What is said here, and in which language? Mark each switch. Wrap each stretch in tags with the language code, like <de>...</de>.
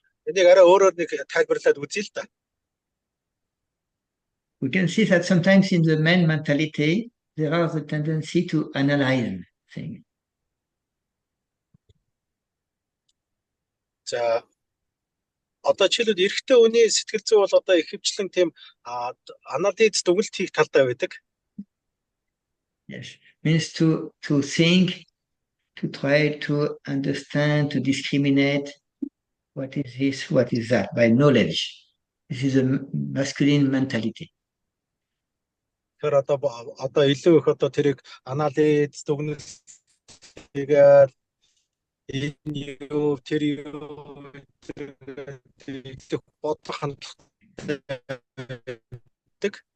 <mn>Энийг арай өөрөөр нэг тайлбарлаад үзье л да.</mn> <en>We can see that sometimes in the man mentality, there are the tendency to analyze things.</en> <mn>За одоо жишээлбэл эрэгтэй хүний сэтгэл зүй бол одоо ихэвчлэн тийм анализ дүгнэлт хийх талдаа байдаг.</mn> <en>Yes, means to think, to try to understand, to discriminate what is this, what is that, by knowledge. This is a masculine mentality.</en> <mn>Тэр одоо илүү их одоо тэрийг анализ дүгнэлт хийгээд энэ юу тэр юу их бодлого хандлагатай.</mn>